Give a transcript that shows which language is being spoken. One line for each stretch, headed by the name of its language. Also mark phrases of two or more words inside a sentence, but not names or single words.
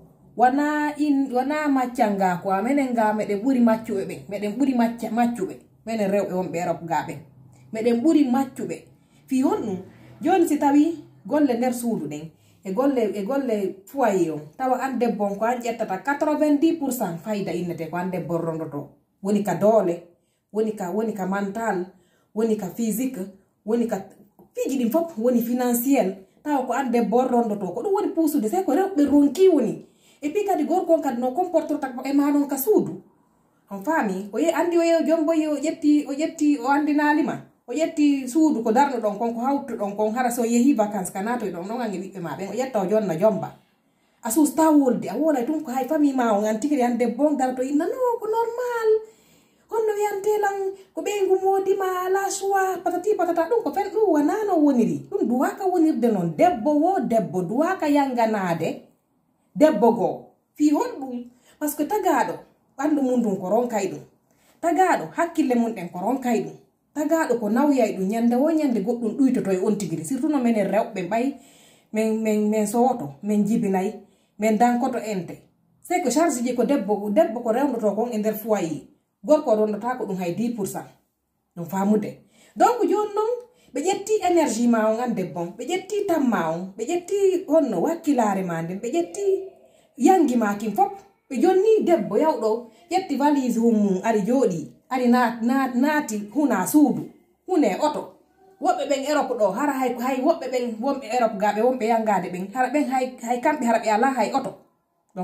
Fula: wana maccanga ko amenen ga meɗen ɓuri maccuɓe ɓe meɗen ɓuri maccuɓe menen rewɓe wonɓe Europe ga ɓen meɗen ɓuri maccuɓe fi honɗum joni si tawi golle nder suudu ɗen e golle foyer on tawa an debbo on ko an ƴettata 90% fayda innete ko an debbo rondoto woni ka doole woni ka mental woni ka physique woni ka fiji ɗin fof woni financiel tawa ko an debbo rondoto ko ɗum woni puusude sey ko rewɓe ronki woni
French: et puis
Fula: kadi gorko on kadi no comportota e ma non ka suudu on faami o andi o yew jombo o ƴetti o andinalima o ƴetti suudu ko darno ɗon kon ko hawtu ɗon kon hara so yehi vacance ka natoy ɗon ɗon ange ɓiɓɓe ma ɓen o ƴetta o jonna jomba a susta wolde a wolay tun ko hay famille ma on an tigiri an debbo on dara to inna no ko normal honno wiyantelan ko ɓeygu modima ala choix
French: patati patata
Fula: ɗum ko fen ɗum wonano woniri ɗum duwaka wonirde noon debbo wo debbo duwaka yanganade debbo goo fi honɗum
French: par ce que
Fula: tagaɗo ɓandu mum ɗum ko ronkay ɗum tagaɗo hakkille mum ɗen ko ronkay ɗum tagaɗo ko nawyay ɗum ñande wo ñande goɗɗum ɗuytoto e on tigiri surtout no minen rewɓe ɓay min sowoto min jibinayi min dankoto ente
French: c'est que charge
Fula: ji ko debbo ko rewdoto kon e nder foyer gorko rondota ko ɗum hay 10% ɗum famude donc joni noon ɓe ƴetti énergie ma on an debbon ɓe ƴetti tamma on ɓe ƴetti honno wakkilare ma nden ɓe ƴetti yangi ma kin fop ɓe jonni debbo yawɗo ƴetti valise mum ari jooɗi ari naati huna suudu hune oto woɓɓe ɓen Europe ɗo hara hay woɓɓe ɓen wonɓe Europe ga ɓe wonɓe yangade ɓen hara ɓen hay kamɓe hara ɓe ala hay oto ɗon